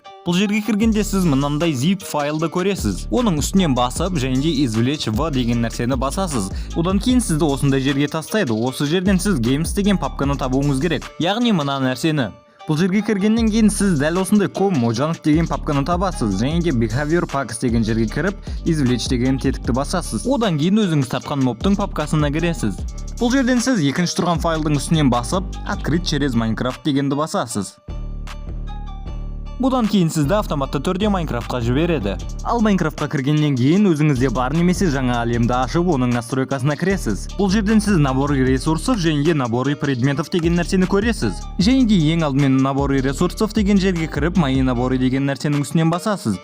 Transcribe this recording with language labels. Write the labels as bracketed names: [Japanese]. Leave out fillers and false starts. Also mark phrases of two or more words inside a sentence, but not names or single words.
[Kazakh] Бұл жерге кіргенде сіз мынандай zip файлды көресіз. Оның үстінен басып және де извлечь v деген нәрсені басасыз. Одан кейін сізді осындай жерге тастайды. Осы жерден сіз games деген папканы табуыңыз керек. Яғни мына нәрсені. Бұл жерге кіргеннен кейін сіз дәл осындай Mojang деген папканы табасыз. Және де [English] behavior packs [Kazakh] деген жерге кіріп, извлечь деген тетікті басасыз. Одан кейін өзіңіз тартқан мобтың папкасына кіресіз. Бұл жерден сіз екінші тұрған файлдың үстінен басып, [Russian] открыть через Minecraft [Kazakh] дегенді басасыз. Бұдан кейін сізді автоматты түрде Майнкрафтқа жібереді. Ал Майнкрафтқа кіргеннен кейін өзіңізде бар немесе жаңа әлемді ашып, оның настройкасына кіресіз. Бұл жерден сіз [Russian] наборы ресурсов [Kazakh] және де [Russian] наборы предметов [Kazakh] деген нәрсені көресіз. Және де ең алдымен [Russian] наборы ресурсов [Kazakh] деген жерге кіріп, [Russian] мои наборы [Kazakh] деген нәрсенің үстінен басасыз.